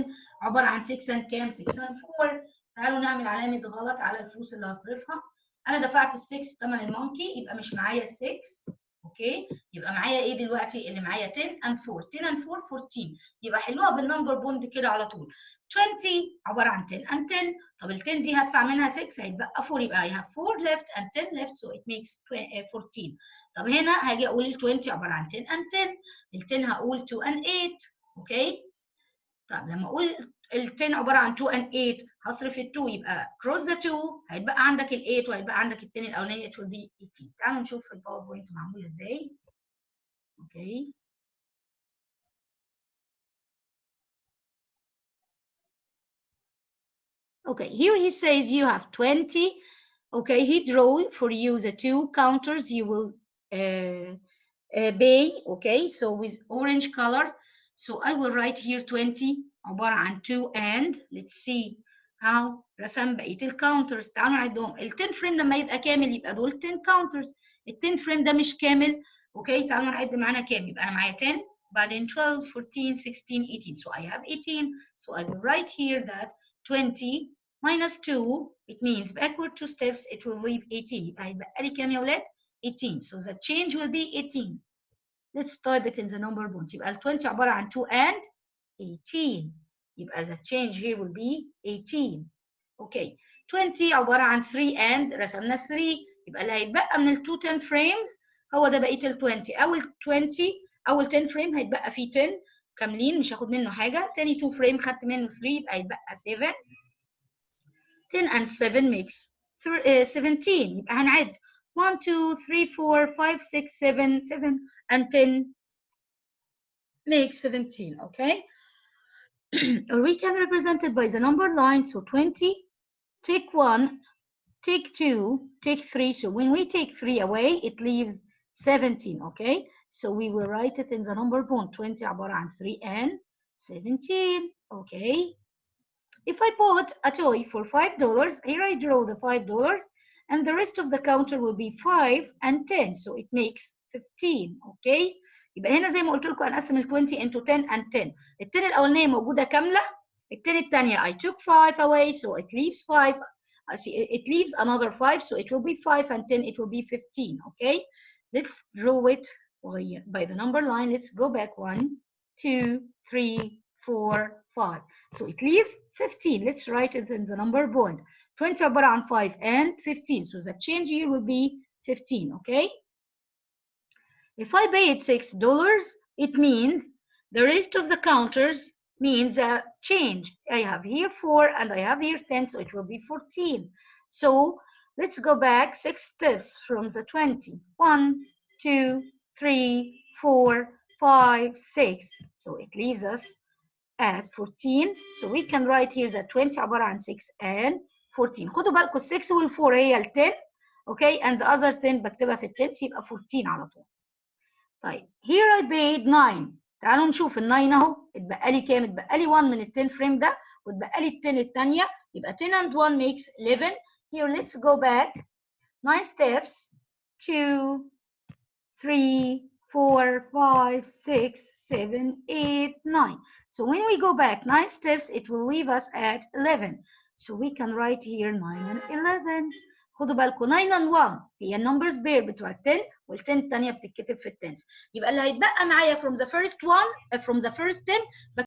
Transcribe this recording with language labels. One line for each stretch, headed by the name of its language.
Arabic: 10 عباره عن 6 and كام؟ 6 and 4. تعالوا نعمل علامه غلط على الفلوس اللي هصرفها. انا دفعت ال 6 ثمن المونكي, يبقى مش معايا ال 6, اوكي. يبقى معايا ايه دلوقتي؟ اللي معايا 10 and 4. 10 and 4 14. يبقى حلوها بالنمبر بوند كده على طول. 20 عباره عن 10 and 10. طب ال 10 دي هدفع منها 6 هيتبقى 4, يبقى
English: I have 4 left and 10 left, so it makes 14.
Arabic: طب هنا هاجي اقول ال 20 عباره عن 10 and 10. ال 10 هقول 2 and 8, اوكي. طب لما اقول ال 10 عباره عن 2 and 8 هصرف ال 2 يبقى
English: cross the 2,
Arabic: هيتبقى عندك ال 8 وهيتبقى عندك ال 10 الاولانيه,
English: it will be 18.
Arabic: تعالوا نشوف الباوربوينت معمول ازاي. اوكي.
English: Okay, here he says you have 20. Okay, he drew for you the 2 counters you will pay. Okay, so with orange color. So I will write here 20
Arabic: عبارة عن
English: 2 and let's see how
Arabic: رسم بقية الكاونترز. تعالوا نعدهم. ال 10 فريم لما يبقى كامل يبقى دول
English: 10 counters.
Arabic: ال 10 فريم ده مش كامل. اوكي, تعالوا نعد معانا كام. يبقى انا معايا 10 بعدين 12 14 16 18.
English: So I have 18. So I will write here that 20 minus 2, it means backward 2 steps it will leave 18.
Arabic: يبقى هيبقى لي كام يا ولاد؟ 18.
English: So the change will be 18. Let's type it in the number bound.
Arabic: يبقى ال 20 عبارة عن 2 and 18. يبقى
English: the change here will be 18. Okay.
Arabic: 20 عبارة عن 3 and رسمنا 3. يبقى اللي هيتبقى من ال 2 10 frames هو ده بقية ال 20. أول 10 frame هيتبقى فيه 10 كاملين مش هاخد منه حاجة. تاني 2 frame خدت منه 3 يبقى هيتبقى 7.
English: 10 and 7 makes 17.
Arabic: يبقى هنعد 1 2 3 4 5 6 7
English: 7 and 10 makes 17. Okay. Or we can represent it by the number line. So 20, take 1, take 2, take 3. So when we take 3 away, it leaves 17. Okay. So we will write it in the number bond. 20 عبارة عن 3 and 17. Okay. If I bought a toy for $5, here I draw the $5, and the rest of the counter will be 5 and 10. So it makes 15. Okay.
Arabic: يبقى هنا زي ما قلت لكم هنقسم ال 20
English: into 10 and 10.
Arabic: ال 10 الأولانية موجودة كاملة. ال 10 الثانية
English: I took 5 away, so it leaves 5. I see it leaves another 5, so it will be 5 and 10, it will be 15. Okay, let's draw it by the number line. Let's go back 1, 2, 3, 4, 5. So it leaves 15. Let's write it in the number bond. 20 عبارة عن 5 and 15. So the change here will be 15. Okay. If I paid $6, it means the rest of the counters means a change. I have here 4 and I have here 10, so it will be 14. So let's go back 6 steps from the 20. 1, 2, 3, 4, 5, 6. So it leaves us at 14. So we can write here that 20
Arabic: عبارة عن
English: 6 and 14.
Arabic: خدوا بالكم 6 وال 4 هي ال 10.
English: Okay, and the other 10
Arabic: بكتبها في ال 10 يبقى 14 على طول. طيب
English: here I paid 9.
Arabic: تعالوا نشوف ال 9 اهو اتبقى لي كام؟ اتبقى لي 1 من ال 10 فريم ده واتبقى لي ال 10 الثانيه يبقى
English: 10 and 1 makes 11. Here let's go back 9 steps 2 3 4 5 6 7 8 9. So when we go back 9 steps it will leave us at 11. So we can write here 9 and 11.
Arabic: خدوا بالكم 9 and 1 هي النمبرز بير بتوع ال 10 وال 10 الثانيه بتتكتب في ال 10. يبقى اللي هيتبقى معايا
English: from the first 10